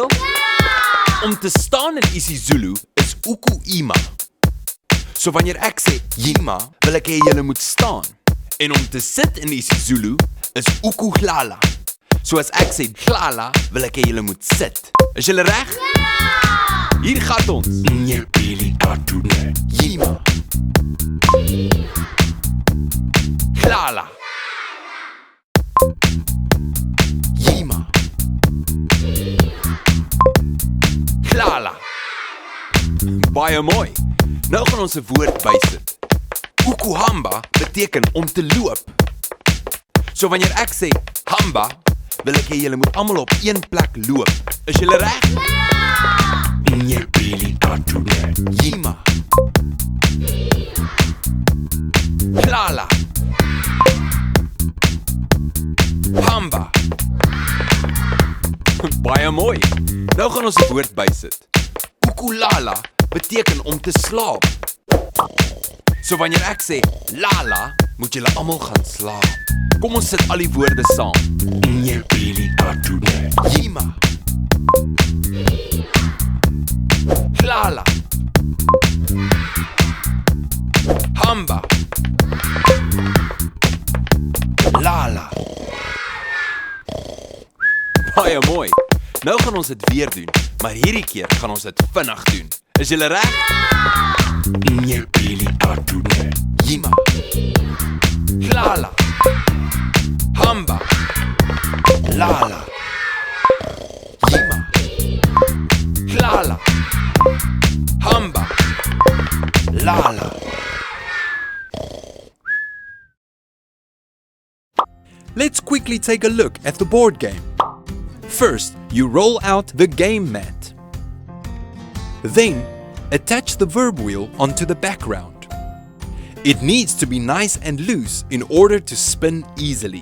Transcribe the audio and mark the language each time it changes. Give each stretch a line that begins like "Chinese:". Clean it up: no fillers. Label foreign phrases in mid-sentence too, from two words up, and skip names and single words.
Afrikaans: Om te staan in isiZulu is
Zulu: uku ima.
Afrikaans: So wanneer ek sê yima, wil ek hê julle moet staan. En om te sit in isiZulu is
Zulu: uku glala.
Afrikaans: So as ek sê glala, wil ek hê julle moet sit. Is julle reg? Hier gaan ons.
Zulu: Yima. Glala. Yima. Glala.
Afrikaans: Baie mooi. Nou gaan ons 'n woord bysit. Ukuhamba beteken om te loop. So wanneer ek sê hamba, wil ek hê julle moet almal op een plek loop. Is julle reg?
Zulu: Yima. Glala. Hamba.
Afrikaans: Baie mooi. Nou gaan ons 'n woord bysit. Ukulala beteken om te slaap. So wanneer ek sê lala, moet julle almal gaan slaap. Kom ons sit al die woorde saam.
Zulu: Yima. Glala. Hamba. Lala.
Afrikaans: Baie mooi. Nou gaan ons dit weer doen, maar hierdie keer gaan ons dit vinnig doen. Is julle reg?
Zulu: Yima. Glala. Hamba. Lala. Yima. Glala. Hamba. Lala.
English: Let's quickly take a look at the board game. First, you roll out the game mat. Then, attach the verb wheel onto the background. It needs to be nice and loose in order to spin easily.